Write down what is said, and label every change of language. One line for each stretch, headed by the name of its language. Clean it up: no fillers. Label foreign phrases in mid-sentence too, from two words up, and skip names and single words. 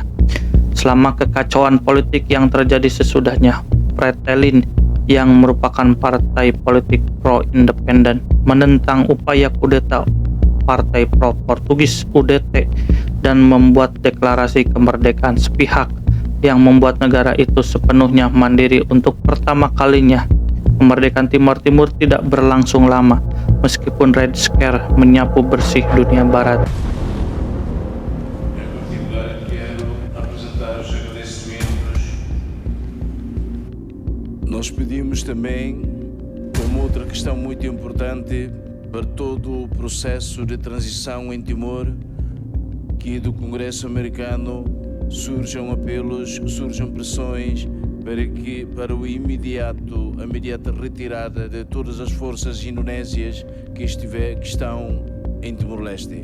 Indonesian: Selama kekacauan politik yang terjadi sesudahnya, Fretilin yang merupakan partai politik pro-independen menentang upaya kudeta partai pro-Portugis UDT dan membuat deklarasi kemerdekaan sepihak yang membuat negara itu sepenuhnya mandiri untuk pertama kalinya. Kemerdekaan Timor Timur tidak berlangsung lama, meskipun Red Scare menyapu bersih dunia barat.
Portuguese: Nós pedimos também, como outra questão muito importante para todo o processo de transição em Timor, que do Congresso americano surjam apelos, surjam pressões para a imediata retirada de todas as forças indonésias que estão em Timor-Leste.